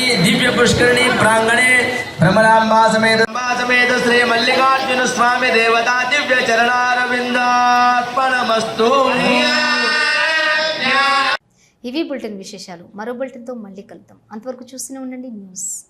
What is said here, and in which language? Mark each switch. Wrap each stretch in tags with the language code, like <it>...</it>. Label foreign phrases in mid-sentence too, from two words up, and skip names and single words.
<sa>दिव्य पुष्करिणी प्रांगणे भ्रमरांबा समेत श्री मल्लिकार्जुन स्वामी देवता दिव्य चरणारविंदार्पणमस्तु.</sa> <te>ఇవి బులెటిన్ విశేషాలు. మరో బులెటిన్తో మళ్ళీ కలుద్దాం. అంతవరకు చూస్తూనే ఉండండి న్యూస్.</te>